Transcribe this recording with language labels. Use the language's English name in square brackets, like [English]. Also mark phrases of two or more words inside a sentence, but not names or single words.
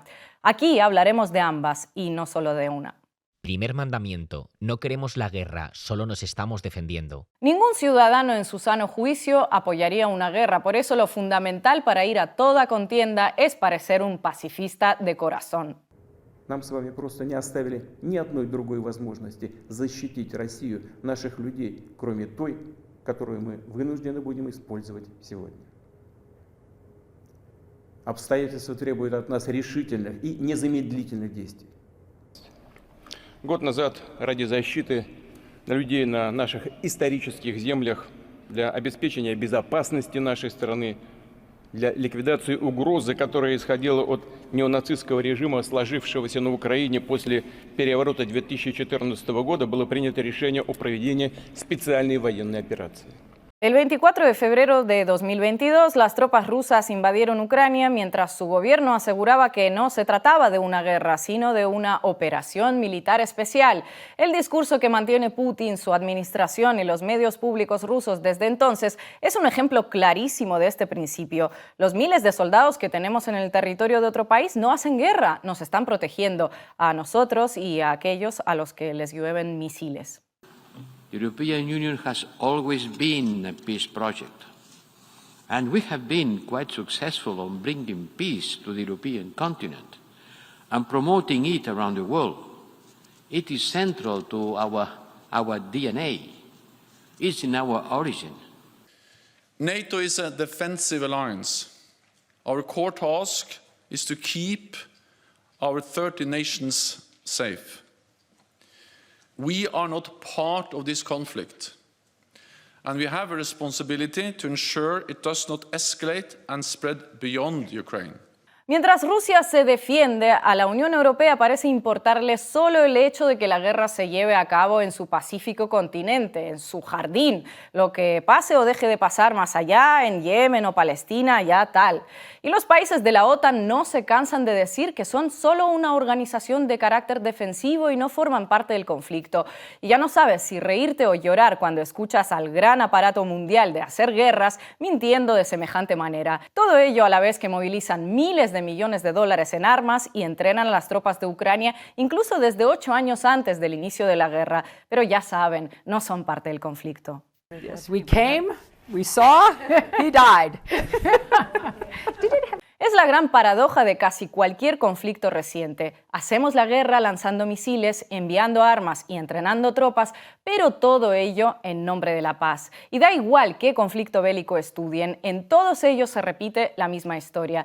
[Spanish] Aquí hablaremos de ambas y no solo de una. Primer mandamiento, no queremos la guerra, solo nos estamos defendiendo. Ningún ciudadano en su sano juicio apoyaría una guerra, por eso lo fundamental para ir a toda contienda es parecer un pacifista de corazón. [Russian] Нам с вами просто не оставили ни одной другой возможности защитить Россию, наших людей, кроме той, которую мы вынуждены будем использовать сегодня. Обстоятельства требуют от нас решительных и незамедлительных действий. Год назад ради защиты людей на наших исторических землях, для обеспечения безопасности нашей страны, для ликвидации угрозы, которая исходила от неонацистского режима, сложившегося на Украине после переворота 2014 года, было принято решение о проведении специальной военной операции. [Spanish] El 24 de febrero de 2022, las tropas rusas invadieron Ucrania mientras su gobierno aseguraba que no se trataba de una guerra, sino de una operación militar especial. El discurso que mantiene Putin, su administración y los medios públicos rusos desde entonces es un ejemplo clarísimo de este principio. Los miles de soldados que tenemos en el territorio de otro país no hacen guerra, nos están protegiendo a nosotros y a aquellos a los que les llueven misiles. [English] The European Union has always been a peace project, and we have been quite successful on bringing peace to the European continent and promoting it around the world. It is central to our DNA. It's in our origin. NATO is a defensive alliance. Our core task is to keep our 30 nations safe. We are not part of this conflict, and we have a responsibility to ensure it does not escalate and spread beyond Ukraine. [Spanish] Mientras Rusia se defiende, a la Unión Europea parece importarle solo el hecho de que la guerra se lleve a cabo en su pacífico continente, en su jardín. Lo que pase o deje de pasar más allá, en Yemen o Palestina, ya tal. Y los países de la OTAN no se cansan de decir que son solo una organización de carácter defensivo y no forman parte del conflicto. Y ya no sabes si reírte o llorar cuando escuchas al gran aparato mundial de hacer guerras mintiendo de semejante manera. Todo ello a la vez que movilizan miles de millones de dólares en armas y entrenan a las tropas de Ucrania incluso desde 8 años antes del inicio de la guerra. Pero ya saben, no son parte del conflicto. [English] Yes, we came, we saw, he died. [Spanish] Es la gran paradoja de casi cualquier conflicto reciente. Hacemos la guerra lanzando misiles, enviando armas y entrenando tropas, pero todo ello en nombre de la paz. Y da igual qué conflicto bélico estudien, en todos ellos se repite la misma historia.